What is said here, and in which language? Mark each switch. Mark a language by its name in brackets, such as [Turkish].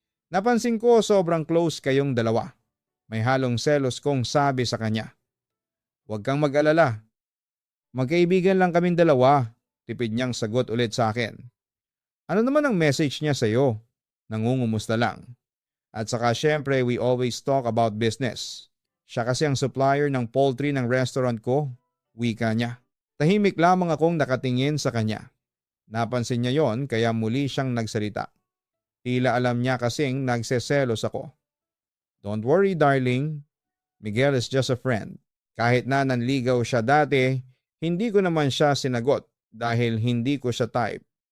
[Filipino] Napansin ko sobrang close kayong dalawa. May halong selos kong sabi sa kanya. Huwag kang mag-alala. Magkaibigan lang kaming dalawa. Tipid niyang sagot ulit sa akin. Ano naman ang message niya sa iyo? Nangungumusta lang. At saka syempre [English] we always talk about business. [Filipino] Siya kasi ang supplier ng poultry ng restaurant ko. Wika niya. Tahimik lamang akong nakatingin sa kanya. Napansin niya yon kaya muli siyang nagsalita. Tila alam niya kasing nagseselos ako. [English] Don't worry darling. Miguel is just a friend. [Filipino] Kahit na nanligaw siya dati, hindi ko naman siya sinagot dahil hindi ko siya type.